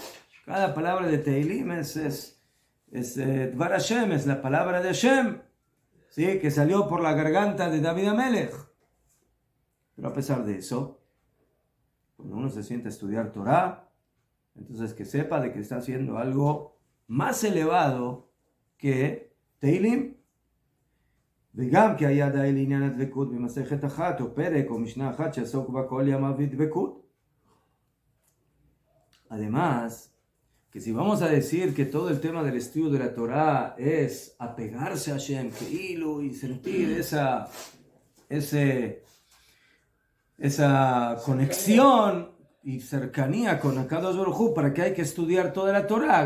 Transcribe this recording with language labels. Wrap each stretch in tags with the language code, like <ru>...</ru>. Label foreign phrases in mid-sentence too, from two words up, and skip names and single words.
<es>Cada palabra de Teilim es</es> <he>דבר השם,</he> <es>es la palabra de Hashem, ¿sí? Que salió por la garganta de David Amelech. Pero a pesar de eso, cuando uno se siente a estudiar Torah, entonces que sepa de que está haciendo algo más elevado que Teilim.</es> <he>וגם כי היה די לעניין הדבקות במסכת אחת או פרק או משנה אחת שעסוק בה כל ימיו בדבקות.</he> <es>Además, que si vamos a decir que todo el tema del estudio de la Torah es apegarse a Hashem, Keilu, y sentir esa conexión y cercanía con</es> <he>הקדוש ברוך הוא,</he> <es>para que hay que estudiar toda la Torah.</es>